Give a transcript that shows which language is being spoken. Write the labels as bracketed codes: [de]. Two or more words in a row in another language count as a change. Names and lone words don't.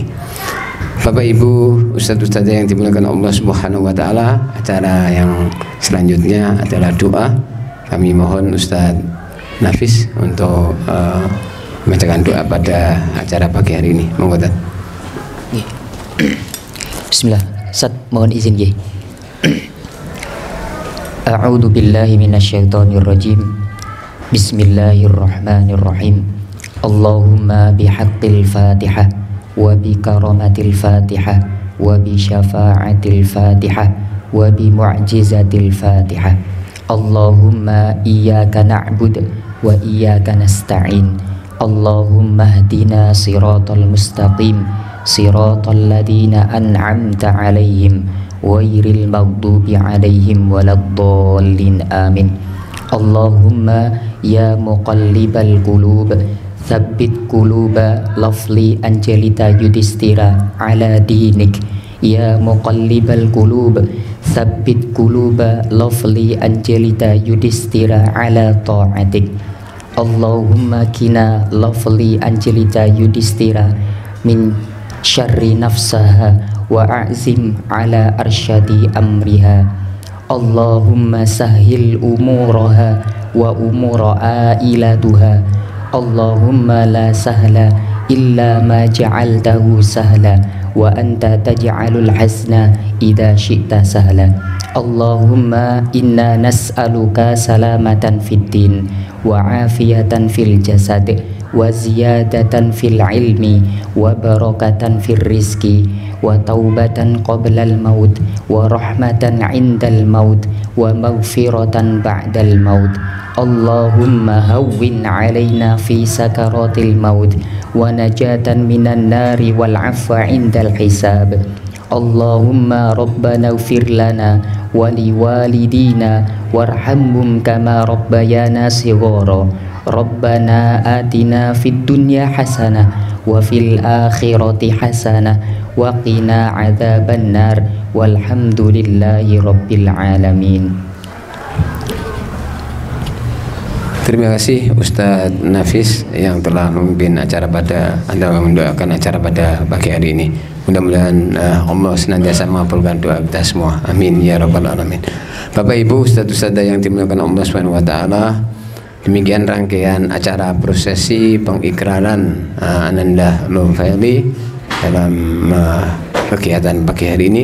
[id] Bapak Ibu, Ustadz-Ustadzah yang dimuliakan Allah [ar] سبحانه وتعالى, [id] acara yang selanjutnya adalah doa. Kami mohon Ustadz Nafis untuk membacakan doa pada acara pagi hari ini. Monggo. Bismillah. Ustaz, mohon izin nggih. [ar] أعوذ بالله من الشيطان الرجيم. بسم الله الرحمن الرحيم. اللهم بحق الفاتحة وبكرامة الفاتحة وبشفاعة الفاتحة وبمعجزة الفاتحة. اللهم إياك نعبد وإياك نستعين. اللهم اهدنا الصراط المستقيم صراط الذين أنعمت عليهم غير المغضوب عليهم ولا الضالين. آمين. اللهم يا مقلب القلوب ثبت قلوب lafli anjelita yudhistira على دينك. يا مقلب القلوب ثبت قلوب lafli anjelita yudhistira على طاعتك. اللهم قنا lafli anjelita yudhistira من شر نفسها وأعزم على أرشد أمرها. اللهم سهل أمورها وأمور عائلتها. اللهم لا سهل إلا ما جعلته سهلا وأنت تجعل الحزن إذا شئت سهلا. اللهم إنا نسألك سلامة في الدين وعافية في الجسد وزيادة في العلم وبركة في الرزق وتوبة قبل الموت ورحمة عند الموت ومغفرة بعد الموت. اللهم هون علينا في سكرات الموت ونجاة من النار والعفو عند الحساب. اللهم ربنا اغفر لنا ولوالدينا وارحمهم كما ربيانا صغارا. ربنا آتنا في الدنيا حسنة وفي الآخرة حسنة وقنا عذاب النار والحمد لله رب العالمين. [id] Terima kasih Ustadz Nafis yang telah memimpin acara mendoakan acara pada pagi hari ini. Mudah-mudahan Allah senantiasa mengabulkan doa kita semua. [ar] آمين يا رب العالمين. [id] Bapak Ibu, Ustadz-ustadzah yang dimuliakan Allah [ar] سبحانه وتعالى, [id] demikian rangkaian acara prosesi pengikraran Ananda Lufayli dalam kegiatan pagi hari ini.